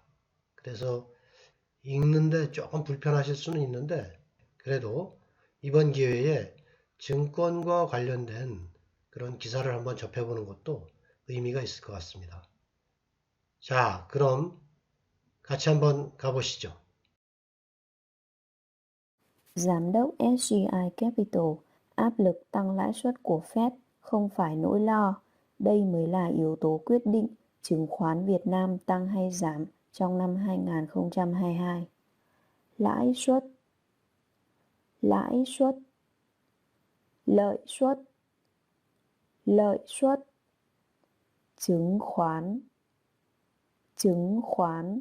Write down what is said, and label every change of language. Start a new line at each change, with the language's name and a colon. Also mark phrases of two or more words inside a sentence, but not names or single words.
Korean: 그래서 읽는데 조금 불편하실 수는 있는데 그래도 이번 기회에 증권과 관련된 그런 기사를 한번 접해보는 것도 의미가 있을 것 같습니다. 자, 그럼 같이 한번 가보시죠.
Vietnamese: Giám đốc SGI Capital áp lực tăng lãi suất của Fed không phải nỗi lo, đây mới là yếu tố quyết định chứng khoán Việt Nam tăng hay giảm trong năm 2022. Lãi suất, lãi suất, lợi suất, lợi suất, chứng khoán, chứng khoán.